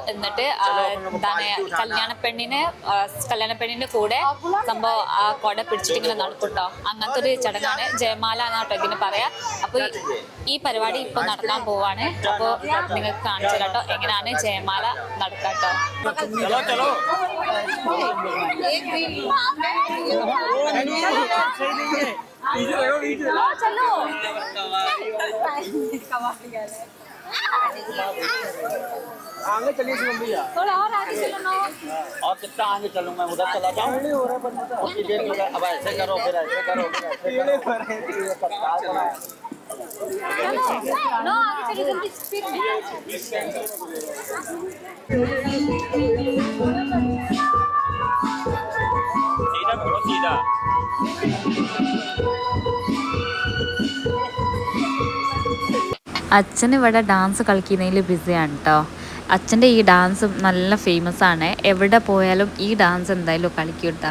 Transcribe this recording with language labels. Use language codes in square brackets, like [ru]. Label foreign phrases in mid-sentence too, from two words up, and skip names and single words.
[ml] എന്നിട്ട് എന്താണ് കല്യാണപ്പെണ്ണിൻ്റെ കൂടെ സംഭവം ആ കുട പിടിച്ചിട്ട് ഇങ്ങനെ നടക്കും കേട്ടോ. അങ്ങനത്തെ ഒരു ചടങ്ങാണ് ജയമാല എന്നാട്ടോ ഇതിന് പറയാ. അപ്പോൾ ഈ പരിപാടി ഇപ്പോൾ നടക്കാൻ പോവാണ്. അപ്പോൾ നിങ്ങൾക്ക് കാണിച്ചു കേട്ടോ എങ്ങനെയാണ് ജയമാല നടക്കാട്ടോ. [hi] आगे चलिए भैया, थोड़ा और आगे चलो ना। और कितना आगे चलूं मैं, उधर चला जाऊं? उतनी देर में अब ऐसे करो फिर ऐसे करो फिर ऐसे करो। नो आगे चलो जल्दी स्पीड में। सीधा करो सीधा. [ml] അച്ഛൻ ഇവിടെ ഡാൻസ് കളിക്കുന്നതിൽ ബിസിയാണ് കേട്ടോ. അച്ഛൻ്റെ ഈ ഡാൻസ് നല്ല ഫേമസ് ആണ്. എവിടെ പോയാലും ഈ ഡാൻസ് എന്തായാലും കളിക്കും കേട്ടോ.